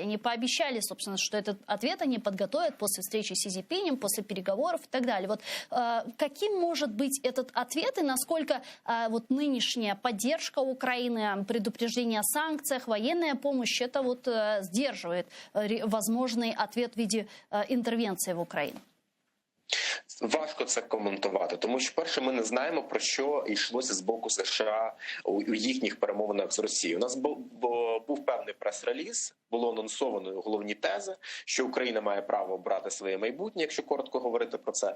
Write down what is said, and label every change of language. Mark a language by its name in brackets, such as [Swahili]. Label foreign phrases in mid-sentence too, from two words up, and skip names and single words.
[Russian] Они пообещали, собственно, что этот ответ они подготовят после встречи с Си Цзиньпинем, после переговоров и так далее. Вот каким может быть этот ответ и насколько вот нынешняя поддержка Украины, предупреждение о санкциях, военная помощь, это вот сдерживает возможный ответ в виде интервенции в Украину? [Ukrainian] Важко це коментувати, тому що, перше, ми не знаємо, про що йшлося з боку США у їхніх перемовинах з Росією. У нас був певний прес-реліз, було анонсовано головні тези, що Україна має право обрати своє майбутнє, якщо коротко говорити про це.